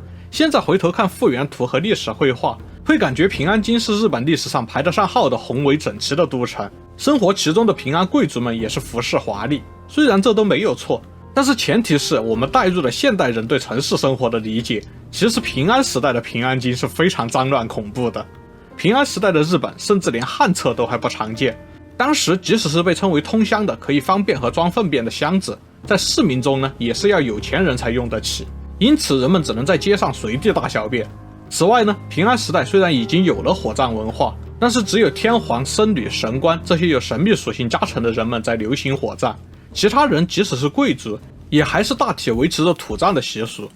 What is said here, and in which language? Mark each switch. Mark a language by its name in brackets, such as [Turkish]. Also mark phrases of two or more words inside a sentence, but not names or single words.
[Chinese] 現在回頭看復原圖和歷史繪畫，會感覺平安京是日本歷史上排得上號的宏偉整齊的都城，生活其中的平安貴族們也是服飾華麗。雖然這都沒有錯，但是前提是我們帶入了現代人對城市生活的理解。其實平安時代的平安京是非常髒亂恐怖的。平安時代的日本甚至連旱廁都還不常見， 當時即使是被稱為通箱的可以方便和裝糞便的箱子，在市民中呢也是要有錢人才用得起，因此人們只能在街上隨地大小便。此外呢，平安时代虽然已經有了火葬文化，但是只有天皇、僧侶、神官這些有神秘屬性加成的人們在流行火葬，其他人即使是貴族，也還是大體維持着土葬的習俗。